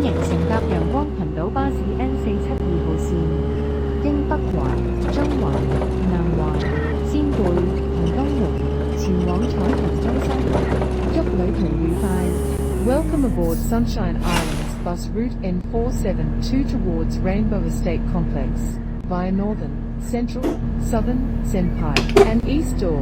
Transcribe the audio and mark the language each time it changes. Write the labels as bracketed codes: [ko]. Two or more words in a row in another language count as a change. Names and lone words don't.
[yue] 乘搭陽光群島巴士 N472號線，經北環、中環、南環、仙貝同東門前往彩虹中心。祝旅途愉快。 [en] Welcome aboard Sunshine Islands bus route N472 towards Rainbow Estate Complex via Northern, Central, Southern, Senpai, and East Door.